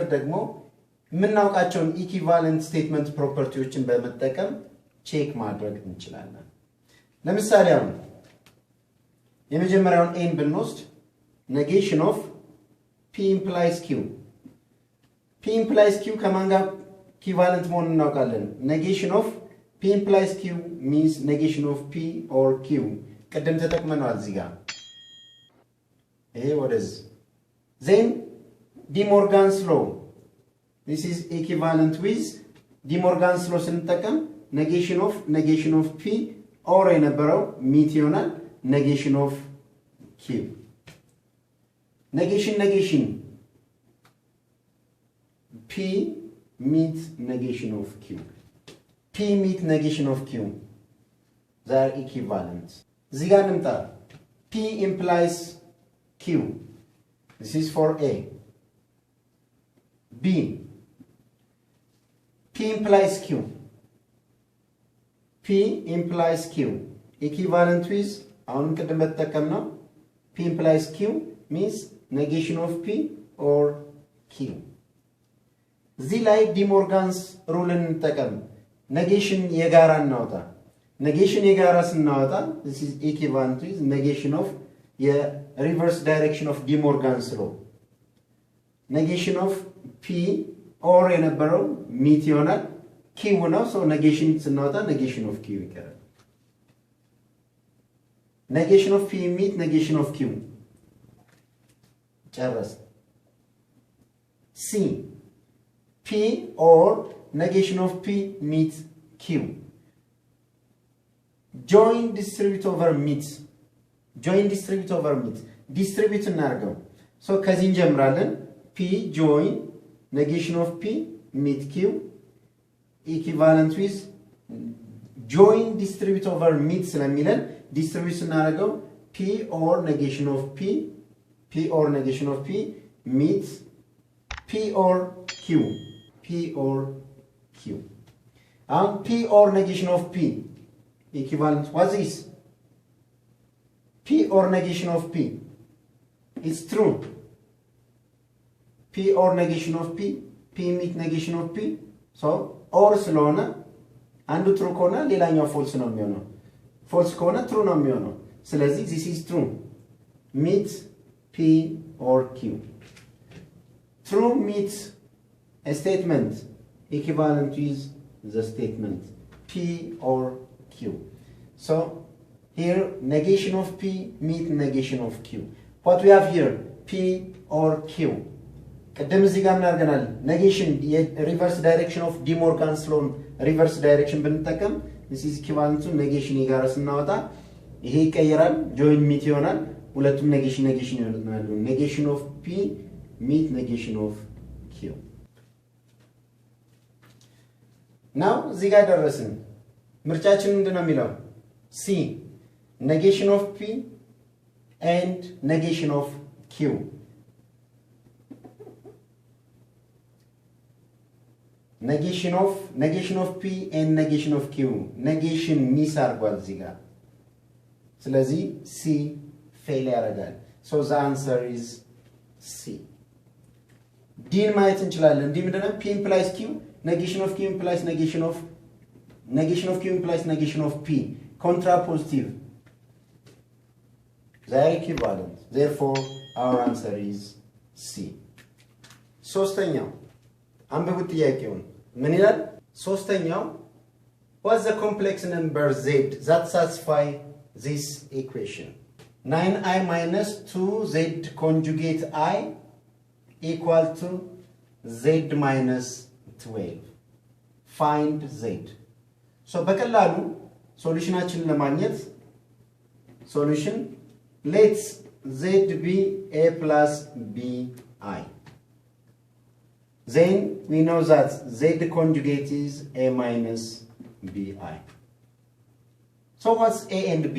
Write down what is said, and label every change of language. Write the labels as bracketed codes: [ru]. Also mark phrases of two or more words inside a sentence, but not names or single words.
[am] ደግሞ የምናውቃቸውን [en] equivalent statement properties [am] በመጠቀም ቼክ ማድረግ እንችላለን። ለምሳሌ አሁን የመጀመሪያውን ኤን ብንወስድ [en] negation of p implies q p implies q [am] ከማን ጋር ኢኩቫለንት መሆኑን እናውቃለን። [en] negation of p implies q means negation of p or q [am] ቀደም ተጠቅመናል እዚህ ጋር ይሄ ወደዚህ [en] then de Morgan's law this is equivalent with de Morgan's law ስንጠቀም negation of p or የነበረው meet ይሆናል negation of q negation p meet negation of q p meet negation of q they are equivalent [am] እዚህ ጋር እንምጣ [en] p implies q this is for a b p implies q p implies q equivalent with [am] አሁን ቅድም ተጠቀምነው [en] p implies q means negation of p or q [am] እዚህ ላይ ዲ ሞርጋንስ ሩልን እንጠቀም [en] negation [am] የጋራ እናውጣ [en] negation [am] የጋራ ስናወጣ [en] this is equivalent with negation of reverse direction of ዲ ሞርጋንስ law negation of p or የነበረው meet ይሆናል q ነው so negation ስናወጣ negation of q ይቀራል negation of p meet negation of q ጨረስ c p or negation of p meet q join distribute over meet distribute እናርገው so [am] ከዚህ እንጀምራለን [en] p join negation of p meet q equivalent with join distribute over meet ስለሚለን distribute እናርገው p or negation of p meets p or q p or negation of p equivalent what is p or negation of p is true p or negation of p meet negation of p so or ስለሆነ አንዱ true ከሆነ ሌላኛው false ነው የሚሆነው false ከሆነ true ነው የሚሆነው ስለዚህ this is true meet p or q true meets a statement equivalent with the statement p or q so here negation of p meet negation of q what we have here p or q [am] ቀደም እዚህ ጋር እናርገናል [en] negation reverse direction of de Morgan's law reverse direction ብንጠቀም this is equivalent to negation [am] የጋራ ስናወጣ ይሄ ይቀየራል [en] join meet [am] ይሆናል ሁለቱም [en] negation ይሆናሉ negation of p meet negation of q now [am] እዚህ ጋር ደረስን ምርጫችን ምንድነው የሚለው [en] c negation of p and negation of q negation of p and negation of q negation [am] ሚስ አርጓል እዚህ ጋር ስለዚህ [en] c fail ያደርጋል so the answer is c [am] ዲን ማየት እንችላለን ዲ ምንድነው [en] p implies q negation of q implies negation of q implies negation of p contrapositive they are equivalent therefore our answer is c [am] ሶስተኛው አንብቡት ጥያቄውን ምን ይላል ሶስተኛው [en] what's the complex number z that satisfy this equation 9i minus 2z conjugate I equal to z minus 12 find z so [am] በቀላሉ ሶሉሽናችንን ለማግኘት [en] solution let's z be a plus b I then we know that z conjugate is a minus bi. So what's a and b?